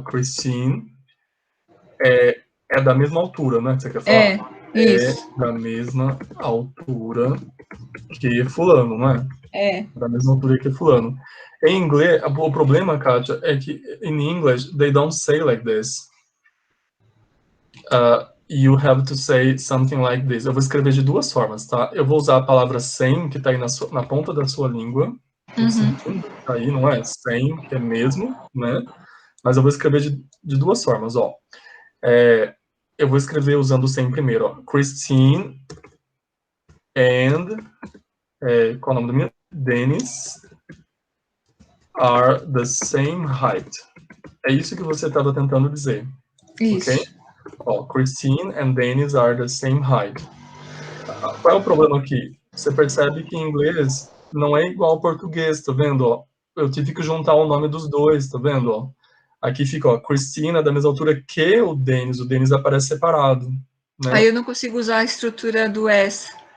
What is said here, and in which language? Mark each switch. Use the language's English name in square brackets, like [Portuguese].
[Portuguese] Christine é da mesma altura, né? Que você quer falar? Isso. É da mesma altura que fulano, né? Da mesma altura que fulano. Em inglês, o problema, Katya, é que [English] in English, they don't say like this. You have to say something like this. [Portuguese] Eu vou escrever de duas formas, tá? Eu vou usar a palavra same, que está aí na ponta da sua língua. Tá aí, não é? Same, que é mesmo, né? Mas eu vou escrever de duas formas, ó. Eu vou escrever usando o same primeiro, ó. [English] Christine and... [Portuguese] qual é o nome do meu? [English] Dennis are the same height. [Portuguese] É isso que você estava tentando dizer. Isso. Ok? [English] Ó, Christine and Dennis are the same height. [Portuguese] Qual é o problema aqui? Você percebe que em inglês não é igual ao português, tá vendo? Ó? Eu tive que juntar o nome dos dois, tá vendo? Ó? Aqui fica, ó, Christine é da mesma altura que o Denis aparece separado. Né? Aí eu não consigo usar a estrutura do S.